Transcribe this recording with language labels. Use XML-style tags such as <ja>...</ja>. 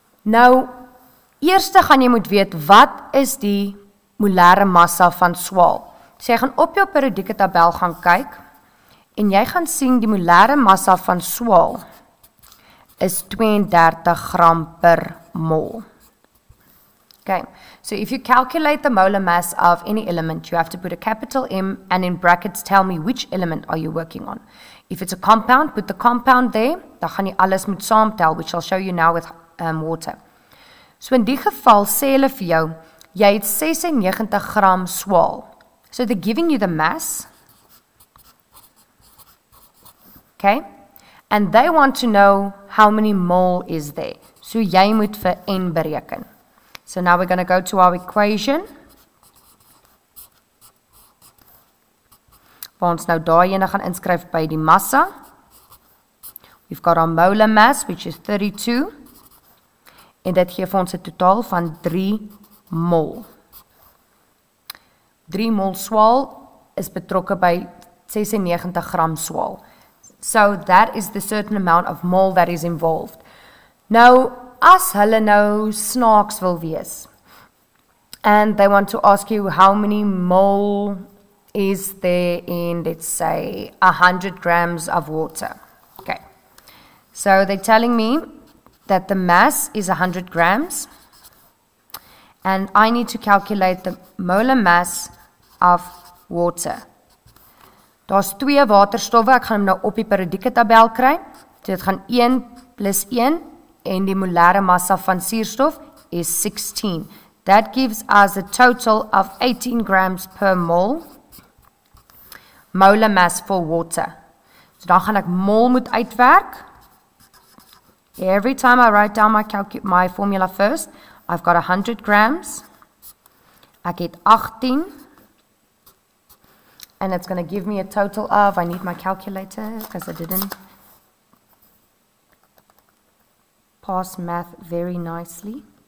<af>Nou, eerste gaan jy moet weet, wat is die molêre massa van swaal? So jy gaan op jou periodieke tabel gaan kyk, en jy gaan sien die molêre massa van swaal is 32 gram per mol.</af> <en>Okay, so if you calculate the molar mass of any element, you have to put a capital M and in brackets tell me which element are you working on. If it's a compound, put the compound there,</en> <af>dan gaan jy alles moet saamtel,</af> <en>which I'll show you now with water.</en> <af>So in die geval sê hulle vir jou, jy het 96 gram swaal.</af> <en>So they're giving you the mass, okay, and they want to know how many mole is there.</en> <af>So jy moet vir N bereken.</af> <en>So now we're going to go to our equation.</en> <af>Waar ons nou daai ene gaan inskryf by die massa.</af> <en>We've got our molar mass, which is 32.</en> <af>En dit gee vir ons 'n totaal van 3 mol. 3 mol swaal is betrokke by 96 gram swaal.</af> <en>So that is the certain amount of mole that is involved.</en> <af>Nou, as hulle nou snaaks wil wees,</af> <en>and they want to ask you how many mole is there in, let's say, 100 grams of water. Okay, so they're telling me that the mass is 100 grams, and I need to calculate the molar mass of water.</en> <af>Daar's 2 waterstowwe, ek gaan hom nou op die periodieke tabel kry. So dit gaan 1 plus 1 en die molare massa van suurstof is 16.</af> <en>That gives us a total of 18 grams per mole molar mass for water.</en> <af>So dan gaan ek mol moet uitwerk.</af> <en>Every time I write down my formula first, I've got 100 grams.</en> <af>Ek het 18.</af> <en>And it's going to give me a total of, I need my calculator because I didn't pass math very nicely.</en>